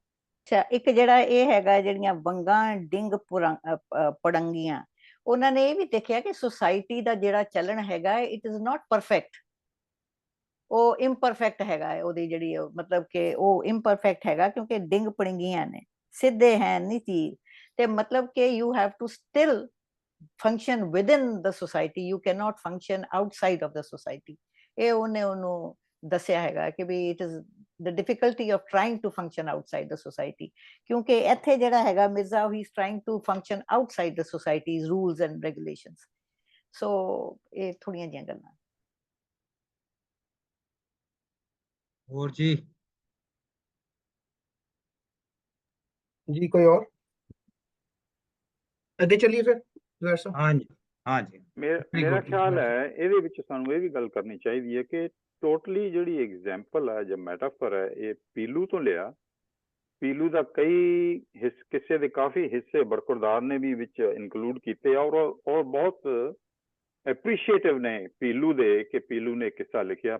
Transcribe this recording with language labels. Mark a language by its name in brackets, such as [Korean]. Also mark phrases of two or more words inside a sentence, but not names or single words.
[Punjabi] ਅੱਛਾ, ਇੱਕ ਜਿਹੜਾ ਇਹ ਹੈਗਾ ਜਿਹੜੀਆਂ ਵੰਗਾਂ ਡਿੰਗ ਪੜੰਗੀਆਂ, ਉਹਨਾਂ ਨੇ ਇਹ ਵੀ ਦੇਖਿਆ ਕਿ ਸੁਸਾਇਟੀ ਦਾ ਜਿਹੜਾ ਚੱਲਣ ਹੈਗਾ [English] it is not perfect, [Punjabi] ਉਹ ਇੰਪਰਫੈਕਟ ਹੈਗਾ ਹੈ। ਉਹਦੀ ਜਿਹੜੀ ਮਤਲਬ ਕਿ ਉਹ ਇੰਪਰਫੈਕਟ ਹੈਗਾ ਕਿਉਂਕਿ ਡਿੰਗ ਪੜੰਗੀਆਂ ਨੇ, ਸਿੱਧੇ ਹੈ ਨਹੀਂ ਚੀਜ਼, ਤੇ ਮਤਲਬ ਕਿ [English] you have to still function within the society, you cannot function outside of the society. [Punjabi] ਇਹ ਉਹਨੇ ਉਹਨੂੰ ਦੱਸਿਆ ਹੈਗਾ ਕਿ ਵੀ [English] it is the difficulty of trying to function outside the society, [Punjabi] ਕਿਉਂਕਿ ਇੱਥੇ ਜਿਹੜਾ ਹੈਗਾ [English] ਮਿਰਜ਼ਾ he is trying to function outside the society's rules and regulations। [Punjabi] so ਇਹ ਥੋੜੀਆਂ ਜਿਹੀਆਂ ਗੱਲਾਂ। ਹੋਰ ਜੀ? [Hindi] जी कोई और? [Punjabi] ਅੱਗੇ ਚੱਲੀਏ ਫਿਰ ਜ਼ੁਬੈਰ ਸਾਹਿਬ। ਹਾਂਜੀ ਹਾਂਜੀ। ਮੇਰਾ ਖਿਆਲ ਹੈ ਇਹਦੇ ਵਿੱਚ ਸਾਨੂੰ ਇਹ ਵੀ ਗੱਲ ਕਰਨੀ ਚਾਹੀਦੀ ਹੈ ਕਿ ਟੋਟਲੀ ਜਿਹੜੀ ਐਗਜ਼ਾਮਪਲ ਹੈ ਜਾਂ ਮੈਟਾਫਰ ਹੈ, ਇਹ ਪੀਲੂ ਤੋਂ ਲਿਆ। ਪੀਲੂ ਦਾ ਕਈ ਕਿਸੇ ਦੇ ਕਾਫੀ ਹਿੱਸੇ ਬਰਖੁਰਦਾਰ ਨੇ ਵੀ ਵਿੱਚ ਇਨਕਲੂਡ ਕੀਤੇ, ਔਰ ਬਹੁਤ ਐਪਰੀਸ਼ੀਏਟਿਵ ਨੇ ਪੀਲੂ ਦੇ, ਕਿ ਪੀਲੂ ਨੇ ਕਿੱਸਾ ਲਿਖਿਆ।